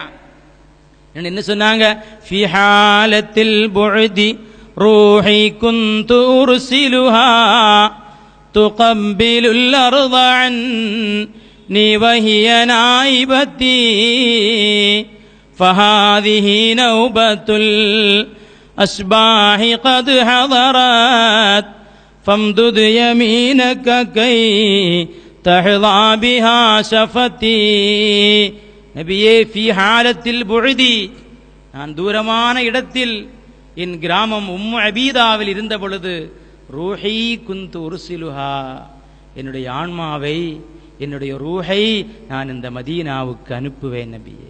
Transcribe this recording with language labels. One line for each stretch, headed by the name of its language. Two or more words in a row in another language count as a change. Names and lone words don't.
Tamil: என்ன சொன்னாங்க?
Arabic: في حالة البعد روحي كنت أرسلها تقبل الأرض عني وهي نائبتي فهذه نوبة الأشباح قد حضرت فامدد يمينك كي تحظى بها شفتي.
Tamil: நபியே
Arabic: في حالة البعد,
Tamil: நான் தூரமான இடத்தில் என் கிராமம் உம்மு அபீதாவில் இருந்த பொழுது
Arabic: روحي كنت أرسلها,
Tamil: என்னுடைய ஆன்மாவை என்னுடைய ரூஹை நான் இந்த மதீனாவுக்கு அனுப்புவேன் நபியே.